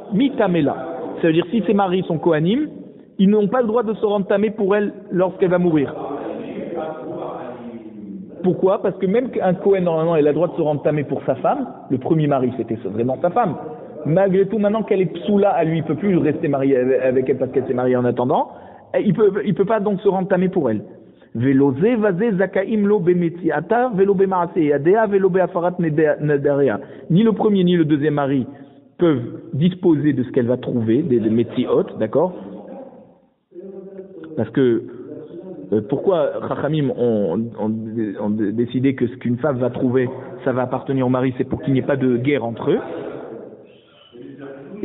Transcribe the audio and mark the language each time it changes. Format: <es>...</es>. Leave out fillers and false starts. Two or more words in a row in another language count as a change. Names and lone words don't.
<fr>Ça veut dire si ces maris sont kohanim, ils n'ont pas le droit de se rendre tamé pour elle lorsqu'elle va mourir. Pourquoi? Parce que même qu'un Kohen, normalement, elle a le droit de se rendre tamé pour sa femme, le premier mari, c'était vraiment sa femme. Malgré tout, maintenant qu'elle est psoula à lui, il ne peut plus rester marié avec elle parce qu'elle s'est mariée en attendant, il peut pas donc se rendre tamé pour elle.</fr> <he>ולא זה וזה זכאים לא במציאתה ולא במעשה ידיה ולא בהפרת נדריה.</he> <fr>Ni le premier ni le deuxième mari peuvent disposer de ce qu'elle va trouver, des metziot, d'accord? Parce que pourquoi Chachamim ont décidé que ce qu'une femme va trouver, ça va appartenir au mari, c'est pour qu'il n'y ait pas de guerre entre eux.</fr>